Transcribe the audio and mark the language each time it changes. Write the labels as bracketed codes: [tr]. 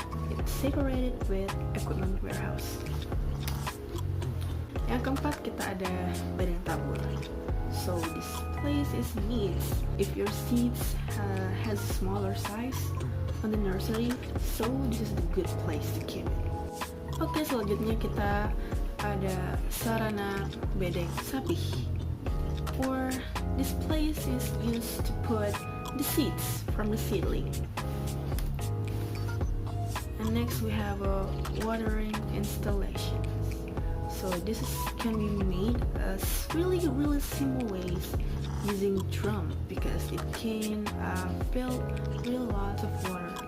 [en] It's separated with equipment warehouse. [id] Yang keempat, kita ada badan tabur. [en] So this place is needs. If your seeds has a smaller size on the nursery, so this is the good place to keep it. [id] Oke, selanjutnya kita ada sarana bedeng sapi. [en] Or this place is used to put the seeds from the seedling. And next we have a watering installation. So this can be made as really simple ways using drum, because it can fill really lots of water.